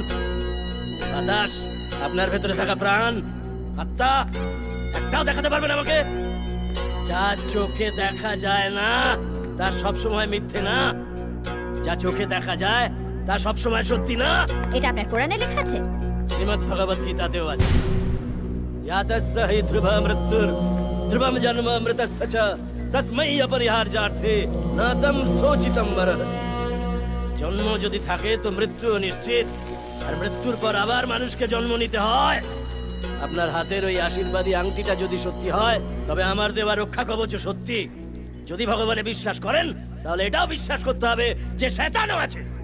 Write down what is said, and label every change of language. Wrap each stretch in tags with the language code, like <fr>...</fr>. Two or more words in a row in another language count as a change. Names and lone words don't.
<bn>বাতাস, আপনার ভেতরে থাকা প্রাণ, আত্মা, একটাও দেখাতে পারবেন আমাকে? যা চোখে দেখা যায় না তা সব সময় মিথ্যে না, যা চোখে দেখা যায় তা সব সময় সত্যি না। এটা আপনার কোরআনে লেখা আছে? শ্রীমদ্ ভগবত গীতাতেও আছে।</bn> <sa>यातस्य हि ध्रुव मृत्युर् ध्रुवं जन्म अमृतस्य च तस्मै अपरिहार्यार्थे न तं शोचितं मरहसि।</sa> <bn>জন্ম যদি থাকে তো মৃত্যু নিশ্চিত, আর মৃত্যুর পর আবার মানুষকে জন্ম নিতে হয়। আপনার হাতের ওই আশীর্বাদী আংটিটা যদি সত্যি হয়, তবে আমার দেওয়া রক্ষা কবচ সত্যি। যদি ভগবানে বিশ্বাস করেন, তাহলে এটাও বিশ্বাস করতে হবে যে শয়তানও আছে।</bn>